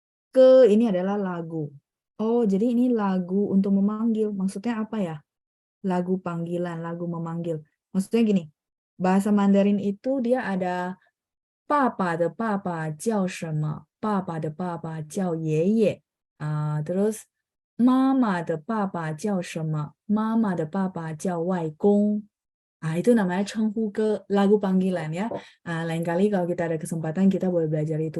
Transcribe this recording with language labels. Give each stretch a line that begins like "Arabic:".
Indonesian: Ke ini adalah lagu. Oh, jadi ini lagu untuk memanggil. Maksudnya apa ya? Lagu panggilan, lagu memanggil. Maksudnya gini, bahasa Mandarin itu dia ada
Chinese: 爸爸的爸爸叫什么? 爸爸的爸爸叫爷爷.
Indonesian: Terus
Chinese: 妈妈的爸爸叫什么? 妈妈的爸爸叫外公.
Indonesian: Itu namanya 称呼歌, lagu panggilan ya. Lain kali kalau kita ada kesempatan kita boleh belajar itu.